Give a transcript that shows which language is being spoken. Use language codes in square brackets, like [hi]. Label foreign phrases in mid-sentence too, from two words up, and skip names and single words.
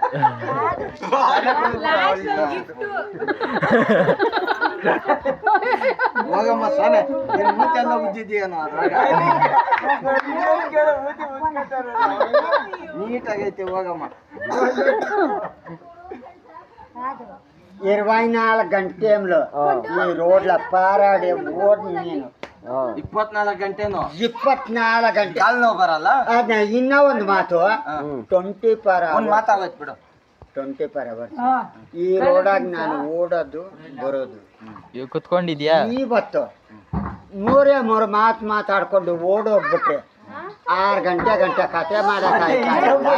[kn] ಹೋಗಮ್ಮ ಸ್ವಾಮಿ, ಮೂತೆಲ್ಲ ಉಜ್ಜಿದ್ದೀಯನೋ ನೀಟಾಗೈತೆ, ಹೋಗಮ್ಮ. [te] 24 గంటలు ఈ రోడ్ల పారాడే ఓడ్ నేను [kn] 24 ಗಂಟೆನೋ? 24 ಗಂಟೆ ಕಾಲ್ ನೋವು ಬರಲ್ಲ? ಅದ ಇನ್ನ ಒಂದು ಮಾತು 20 ಪರ್ ಒಂದು ಮಾತಾಗೋಯ್ತು ಬಿಡು. 20 [en] per hours [kn] ಈ ರೋಡಾಗ ನಾನು ಓಡೋದು ಬರೋದು. ಕುತ್ಕೊಂಡಿದ್ಯಾ? ಇವತ್ತು 3 ಮಾತು ಮಾತಾಡ್ಕೊಂಡು ಓಡೋಗ್ಬಿಟ್ರೆ 6 ಗಂಟೆ ಕತೆ ಮಾಡಕ್ಕಾಯ್ತು.